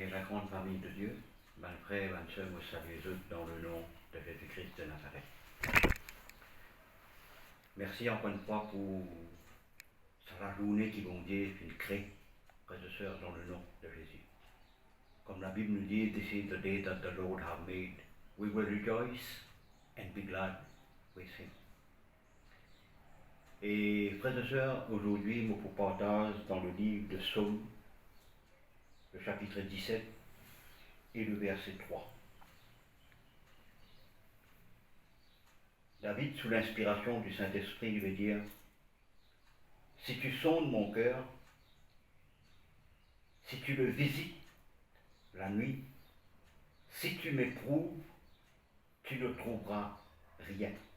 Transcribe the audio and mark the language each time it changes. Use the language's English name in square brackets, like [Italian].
[French] grande famille de Dieu, mes frères et mes sœurs, vous saluez dans le nom de Jésus-Christ de Nazareth. Merci encore une fois pour la journée qui vont dire une crée, frères et sœurs, dans le nom de Jésus. Comme la Bible nous dit, [English] this is the day that the Lord has made. We will rejoice and be glad with him. [French] Et frères et sœurs, aujourd'hui, je vous partage dans le livre de Psaume, le chapitre 17 et le verset 3. David, sous l'inspiration du Saint-Esprit, veut dire: si tu sondes mon cœur, si tu le visites la nuit, si tu m'éprouves, tu ne trouveras rien.